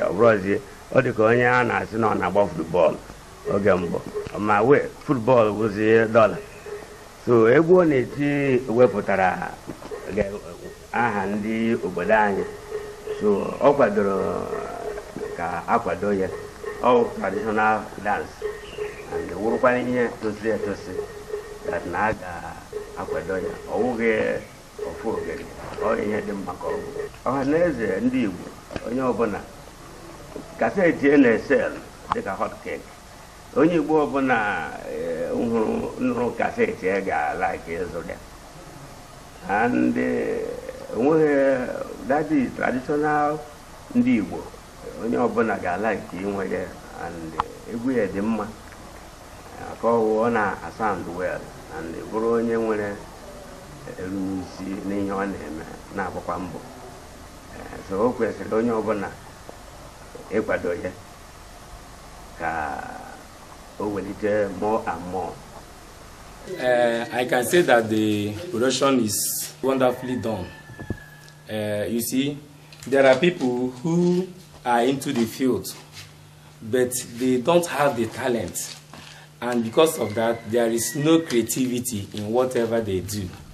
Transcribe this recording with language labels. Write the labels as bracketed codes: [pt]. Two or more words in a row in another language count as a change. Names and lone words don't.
[ig] Ọ bụrụzie, ọ dị ka onye a na-asị na ọ na-agba football oge mbụ. Ma wee, football wụzi dọla. So, egwu ọ na-eti wepụtara ge-, aha ndị obodo anyị. So, ọ kwadoro ka a kwado ya. Ọ [en] traditional dance. [ig] And wụrụkwa ihe tosiri etosi that na a ga-akwado ya. Ọ wụghị ofu ogiri. Ọ ihe dị mma ka ọ bụ. Ọha na eze ndị Igbo, onye ọbụla, kaseti a na-esel dịka [en] hot cake. [ig] Onye Igbo ọbụla, eh, hụrụ, nụrụ kaseti ya ga-like ịzụ ya. And, eh, onweghị, that is traditional ndị Igbo. Onye ọbụla ga-like inwe ya. And, eh, egwu ya dị mma. Eh, ka ọ wụ, ọ [en] na-sound well. [ig] And bụrụ onye nwere erumisi n'ihe ọ na-eme, na-agbakwa mbọ. Eh, so o kwesịrị onye ọbụla ịkwado ya ka o welite [en] more and more. Eh, I can say that the production is wonderfully done. Eh, you see, there are people who are into the field, but they don't have the talent. And because of that, there is no creativity in whatever they do.